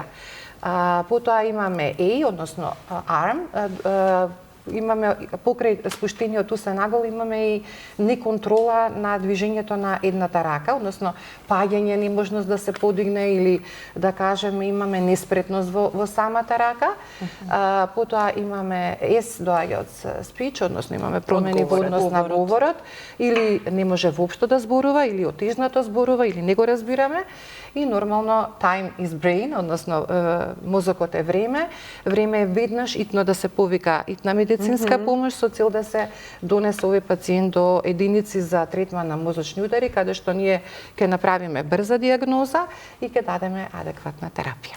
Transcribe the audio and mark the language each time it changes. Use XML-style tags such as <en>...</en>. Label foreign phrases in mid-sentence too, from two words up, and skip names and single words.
<mk>Потоа имаме A, односно arm, имаме покрај спуштениот усен нагол имаме и неконтрола на движењето на едната рака, односно паѓање, неможност да се подигне или да кажеме имаме неспретност во самата рака. Потоа имаме S, доаѓа од speech, односно имаме промени во однос на говорот, или не може воопшто да зборува, или отежнато зборува, или не го разбираме. И нормално</mk> <en>time is brain,</en> <mk>односно мозокот е време. Време е веднаш итно да се повика итна медицинска помош со цел да се донесе овој пациент до единици за третман на мозочни удари, каде што ние ќе направиме брза диагноза и ќе дадеме адекватна терапија.</mk>